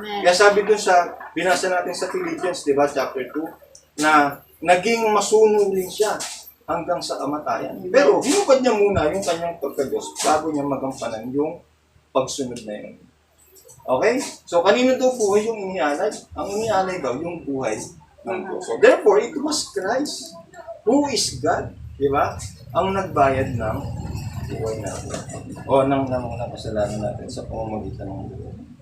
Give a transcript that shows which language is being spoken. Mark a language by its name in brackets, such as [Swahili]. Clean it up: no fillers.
[Filipino] Kaya sabi dun binasa natin sa Philippians, di ba, chapter 2, na naging masunurin siya hanggang sa kamatayan. Pero, hinubad niya muna yung kanyang pagka-Diyos bago niya magampanan yung pagsunod na yun. Okay? So, kanino daw buhay yung inialay? Ang inialay daw, yung buhay ng Diyos. [English] So, therefore, it was Christ, who is God, di ba? [Filipino] Ang nagbayad ng buhay natin. O, ng kasalanan natin sa pamamagitan ng buhay.